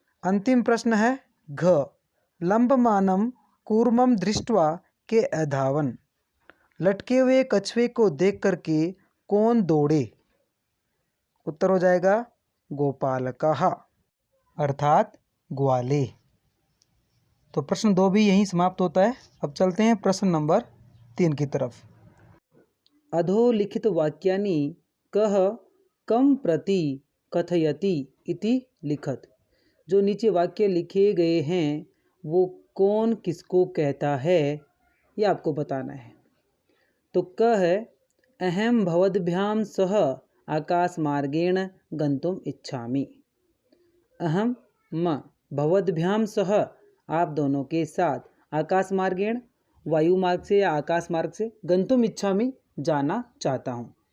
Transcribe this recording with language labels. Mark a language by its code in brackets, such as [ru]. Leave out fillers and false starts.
[hi] अंतिम प्रश्न है घ [sa] लंबमानं कूर्मं दृष्ट्वा के अधावन्, [hi] लटके हुए कछुए को देख करके कौन दौड़े। उत्तर हो जाएगा गोपालकः, अर्थात ग्वाले। तो प्रश्न 2 भी यहीं समाप्त होता है। अब चलते हैं प्रश्न नंबर 3 की तरफ। [sa] अधोलिखित वाक्यानि कः कम प्रति कथयति इति लिखत। [hi] जो नीचे वाक्य लिखे गए हैं वो कौन किसको कहता है, ये आपको बताना है। तो क है [sa] अहम भवद्भ्याम सह आकाश मार्गेण गन्तुम् इच्छामि। अहम म भवद्भ्याम सह, [hi] आप दोनों के साथ, [sa] आकाश मार्गेण [hi] वायु मार्ग से या आकाश मार्ग से, [sa] गन्तुम् इच्छामि [hi] जाना चाहता हूँ।